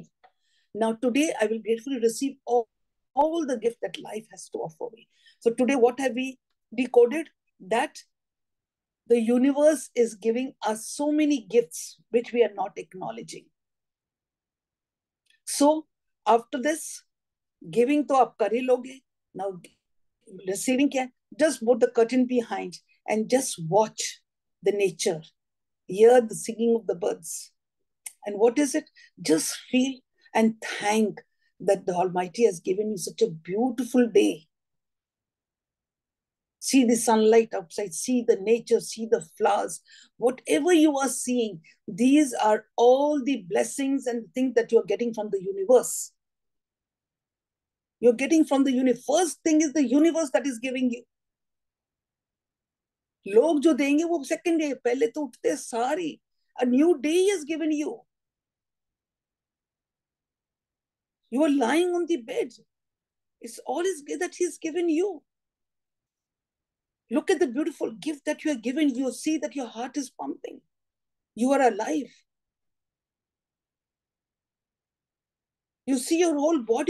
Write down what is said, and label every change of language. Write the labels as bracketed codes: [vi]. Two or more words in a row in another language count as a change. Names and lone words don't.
[en] Now, today I will gratefully receive all the gift that life has to offer me. So today, what have we decoded? That the universe is giving us so many gifts which we are not acknowledging. So after this, giving to [hi] aap kar hi loge. [en] Now receiving kya? Just put the curtain behind and just watch the nature. Hear the singing of the birds. And what is it? Just feel and thank that the Almighty has given you such a beautiful day. See the sunlight outside, see the nature, see the flowers. Whatever you are seeing, these are all the blessings and things that you're getting from the universe. You're getting from the universe. First thing is the universe that is giving you. [hi] लोग जो देंगे वो [en] second day, [hi] पहले तो उठते सारी. [en] A new day is given you. You are lying on the bed. It's all is that he's given you. Look at the beautiful gift that you are given. You see that your heart is pumping. You are alive. You see your whole body.